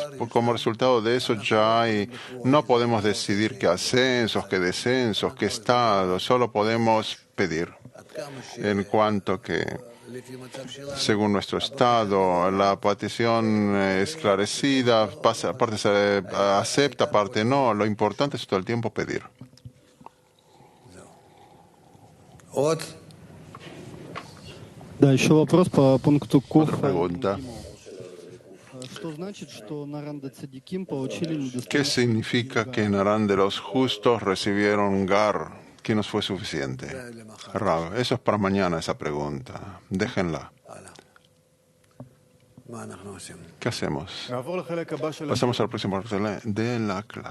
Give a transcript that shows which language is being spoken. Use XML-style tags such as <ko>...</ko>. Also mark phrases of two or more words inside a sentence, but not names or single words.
<es>Como resultado de eso no podemos decidir qué ascensos, qué descensos, qué estados. Solo podemos pedir. En cuanto que, según nuestro estado, la petición esclarecida, parte se acepta, parte no. Lo importante es todo el tiempo pedir.</es> <ru>да, еще вопрос по пункту</ru> <es>Otra</es> <ru>Куф.</ru> <es>pregunta.</es> <ru>Что значит, что Наранда Цадиким получили</ru> <es>¿Qué</es> <ru>недостаточно?</ru> <es>significa que Narán de los justos recibieron Gar, que nos fue suficiente? Rav, eso es para mañana esa pregunta. Déjenla. ¿Qué hacemos? Pasamos al próximo de la clase.</es>